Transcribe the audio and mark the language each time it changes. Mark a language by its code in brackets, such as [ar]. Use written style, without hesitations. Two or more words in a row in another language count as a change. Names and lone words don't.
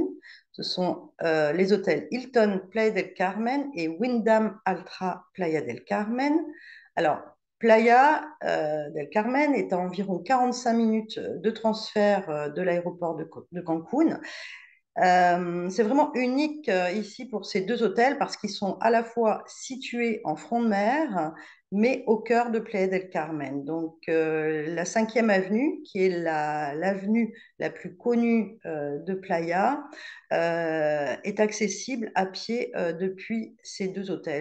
[fr] Ce sont les hôtels Hilton Playa del Carmen et Wyndham Altra Playa del Carmen. Alors, Playa del Carmen est à environ 45 minutes de transfert de l'aéroport de Cancun. C'est vraiment unique ici pour ces 2 hôtels parce qu'ils sont à la fois situés en front de mer mais au cœur de Playa del Carmen. Donc, la 5e avenue, qui est l'avenue la plus connue de Playa, est accessible à pied depuis ces deux hôtels.